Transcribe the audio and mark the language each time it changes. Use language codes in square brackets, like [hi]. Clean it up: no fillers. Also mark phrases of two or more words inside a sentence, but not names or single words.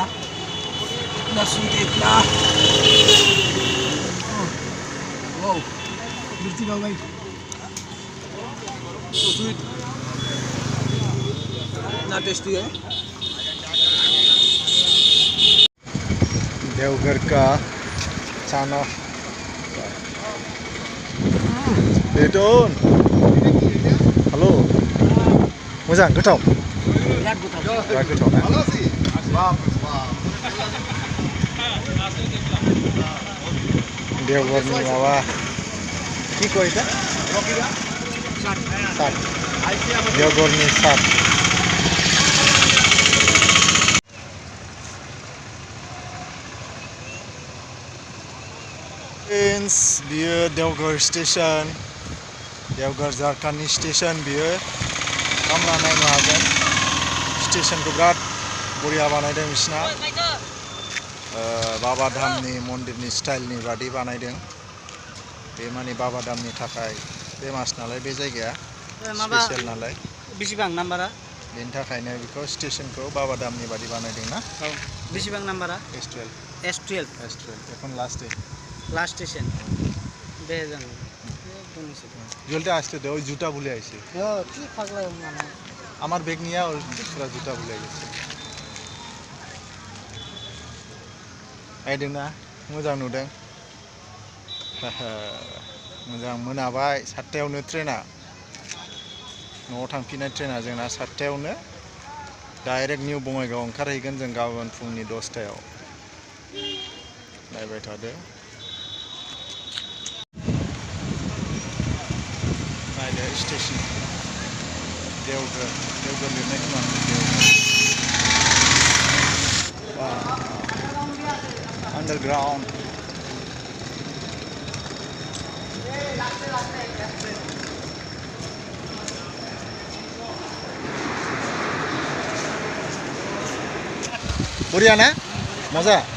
[hi] इतना स्वीट है, इतना मिर्ची खाओ भाई, तो स्वीट, इतना टेस्टी है। [brx] देवघर का चाना बेटन हेलो मोजां गोथाव बिराद गोथाव ना देवघरनि माबा [bn] কি কয় এটা [brx] साट देवघरनि साट बियो देवघर स्टेशन, देवघर झारखंडनि स्टेशन बियो। खामला नायनो हागोन, स्टेशनखौ बिराद बरिया बानायदों बिसिना, बाबा धामनि मन्दिरनि स्टाइलनि बादि बानायदों। बे माने बाबा धामनि थाखाय फेमास नालाय बे जायगाया, स्पेशल नालाय। बेसेबां नाम्बारा? बेनि थाखायनो बेखौ स्टेशनखौ बाबा धामनि बादि बानायदों ना। बेसेबां नाम्बारा? S12 [bn] এখন লাস্টে স্টেশন। বেজান জলটা আসতে দে, ওই জুতা ভুলে আইছে। কি পাগলা মানে, আমার ব্যাগ নিয়ে ওই পুরো জুতা ভুলে গেছে। [brx] आइदोंना मोजां नुदों, मोजां मोनाबाय। 7टायावनो ट्रेना, न'आव थांफिननाय ट्रेना जोंना 7टायावनो डाइरेक्ट निउ बङाइगाव ओंखारहैगोन जों गाबोन फुंनि 10टायाव। नायबाय थादो, नायदो स्टेशन देवघर लिरनाय खोनादों देवघर अंडरग्राउंड। [hi] बढ़िया ना, मजा।